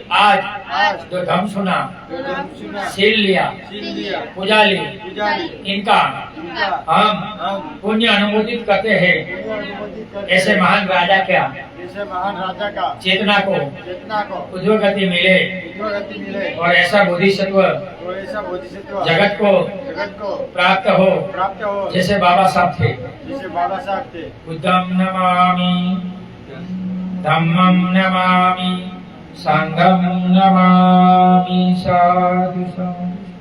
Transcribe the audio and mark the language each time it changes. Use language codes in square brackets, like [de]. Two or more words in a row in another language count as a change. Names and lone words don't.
[hi] आज जो धम्म सुना, सील लिया, पूजा ली, इनका हम पुण्य अनुमोदित करते हैं। ऐसे महान राजा का चेतना को उद्योगति मिले और ऐसा बोधिसत्व जगत को प्राप्त हो जैसे बाबा साहब थे। [pi] बुद्धं नमामि, धम्मं नमामि, संघं नमामि, साधु संघ।